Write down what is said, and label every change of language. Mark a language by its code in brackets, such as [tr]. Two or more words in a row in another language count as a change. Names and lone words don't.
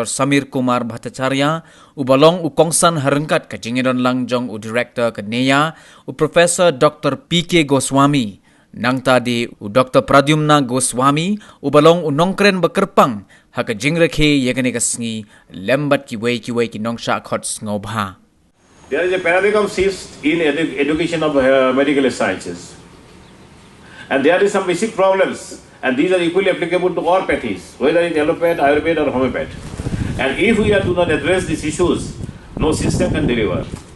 [kha] Samir Kumar Bhattacharya, u balong u kongsan harengkat ka jingidon lang jong u Director ka NEA, u Professor Dr. P.K. Goswami, nang tadi u Dr. Pradyumna Goswami, u balong u nongkren bakerpang, haka jingrekhe yagani ka sngi, lembat ki way ki nongsha khot ngobha. [en] There is a paradigm shift in education of medical sciences. And there is some basic problems, and these are equally applicable to all pathies, whether it's allopath, ayurveda or homeopath. And if we do not address these issues, no system can deliver.